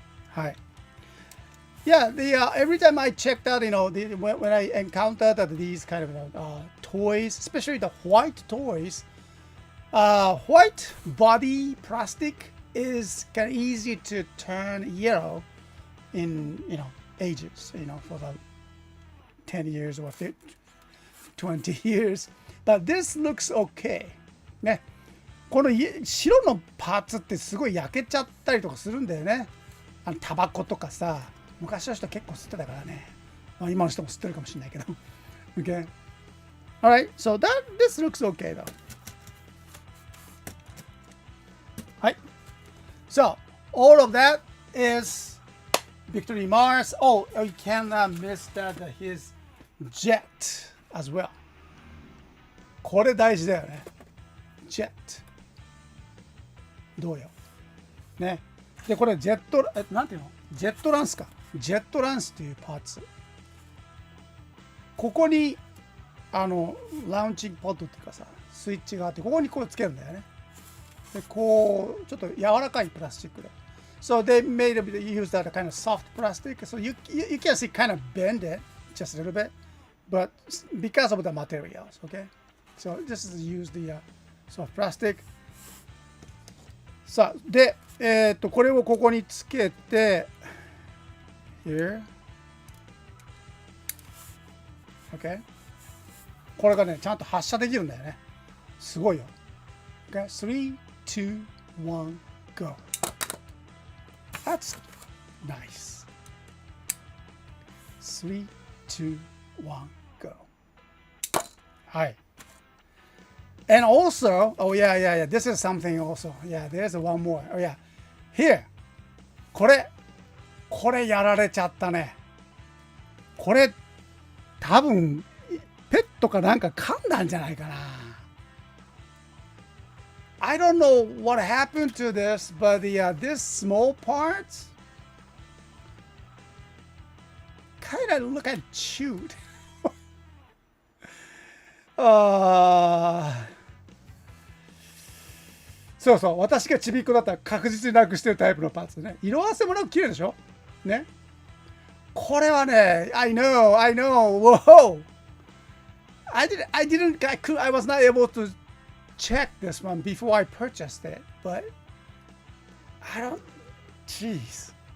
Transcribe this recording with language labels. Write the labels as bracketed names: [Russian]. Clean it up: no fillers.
[Japanese] はい。 [English] Yeah, every time I checked out, when I encountered these kind of toys, especially the white toys. White body plastic is kind of easy to turn yellow in ages, for the 10 years or 20 years. But this looks okay. [Japanese] ね、この白のパーツってすごい焼けちゃったりとかするんだよね。タバコとかさ、昔の人結構吸ってたからね。まあ、今の人も吸ってるかもしれないけど。 [English] Okay. Alright, so this looks okay though. So all of that is Victory Mars. Oh, you cannot miss his jet as well. [Japanese] これ大事だよね。jet。どうよ。ね。で、これジェット、なんていうの？ジェットランスか。ジェットランスっていうパーツ。ここに、ラウンチングポッドっていうかさ、スイッチがあって、ここにこうつけるんだよね。でこうちょっと柔らかいプラスチックで。 [English] So they use that kind of soft plastic. So you can see kind of bend it just a little bit, but because of the materials, okay? So this is use the soft plastic. [Japanese] さあでこれをここにつけて [English] here, okay? [Japanese] これがねちゃんと発射できるんだよね。すごいよ。 [English] Okay, 3, 2, 1, go. That's nice. 3, 2, 1, go. [Japanese] はい。 [English] And also, oh yeah, this is something also. Yeah, there's one more. Oh yeah, here. [Japanese] これやられちゃったね。これ多分ペットかなんか噛んだんじゃないかな。 [English] I don't know what happened to this, but this small part kind of look at chewed. [Japanese] あーそうそう、私がちびっこだったら確実になくしてるタイプのパーツね。色あせもなく綺麗でしょね。これはね、 [English] I know, whoa! I was not able to check this one before I purchased it, but I don't, jeez.